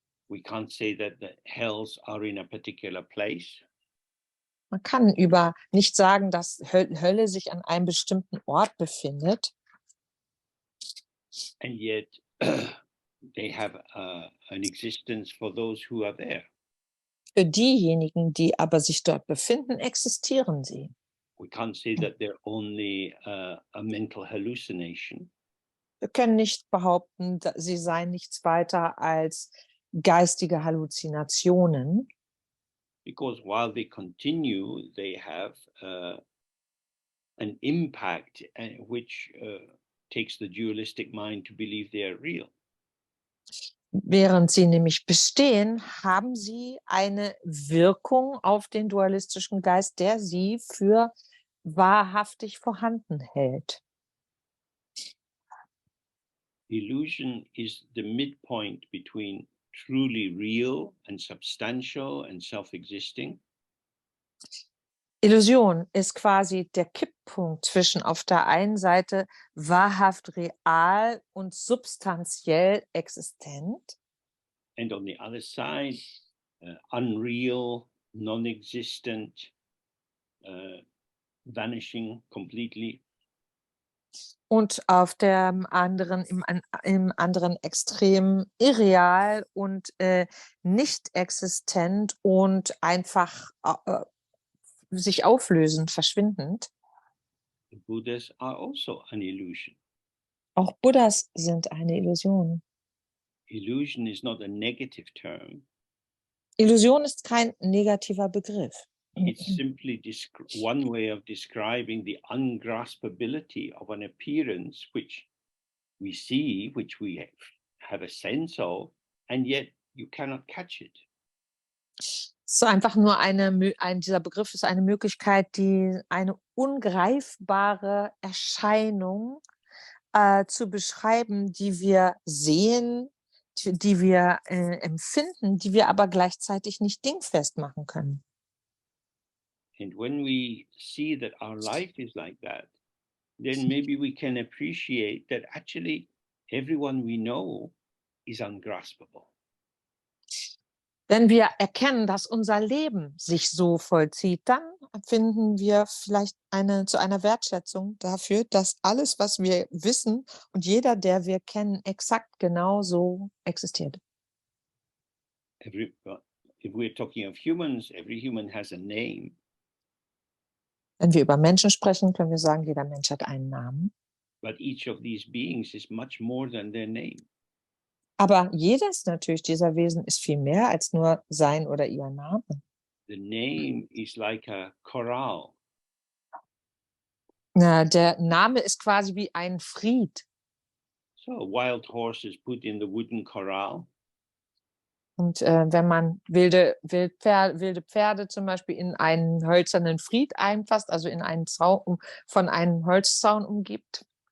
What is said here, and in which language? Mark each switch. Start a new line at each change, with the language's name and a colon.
English: We can't say that the hells are in a particular place.
German: Man kann nicht sagen, dass Hölle sich an einem bestimmten Ort befindet.
English: And yet they have an existence for those who are there.
German: Für diejenigen, die aber sich dort befinden, existieren sie.
English: We can't say that they're only a mental hallucination.
German: Wir können nicht behaupten, sie seien nichts weiter als geistige Halluzinationen.
English: Because while they continue, they have an impact which takes the dualistic mind to believe they are real.
German: Während sie nämlich bestehen, haben sie eine Wirkung auf den dualistischen Geist, der sie für wahrhaftig vorhanden hält.
English: Illusion is the midpoint between truly real and substantial and self-existing.
German: Illusion ist quasi der Kipppunkt zwischen auf der einen Seite wahrhaft real und substanziell existent.
English: And on the other side, unreal, non-existent, vanishing completely.
German: Und auf dem anderen, im anderen Extrem irreal und nicht existent und einfach sich auflösend, verschwindend.
English: The Buddhas are also an illusion.
German: Auch Buddhas sind eine Illusion.
English: Illusion is not a negative term.
German: Illusion ist kein negativer Begriff.
English: It's simply one way of describing the ungraspability of an appearance which we see, which we have a sense of, and yet you cannot catch it.
German: So einfach nur dieser Begriff ist eine Möglichkeit, eine ungreifbare Erscheinung zu beschreiben, die wir sehen, die wir empfinden, die wir aber gleichzeitig nicht dingfest machen können.
English: And when we see that our life is like that, then maybe we can appreciate that actually everyone we know is ungraspable.
German: Wenn wir erkennen, dass unser Leben sich so vollzieht, dann finden wir vielleicht zu einer Wertschätzung dafür, dass alles, was wir wissen und jeder, der wir kennen, exakt genauso existiert.
English: If we're talking of humans, every human has a name.
German: Wenn wir über Menschen sprechen, können wir sagen, jeder Mensch hat einen Namen.
English: But each of these beings is much more than their name.
German: Aber jedes natürlich dieser Wesen ist viel mehr als nur sein oder ihr Name.
English: The name is like a chorale.
German: Der Name ist quasi wie ein Fried.
English: So a wild horse is put in the wooden corral.
German: Und wenn man wilde Pferde zum Beispiel in einen hölzernen Fried einfasst, also in einen Zaun, von einem Holzzaun umgibt,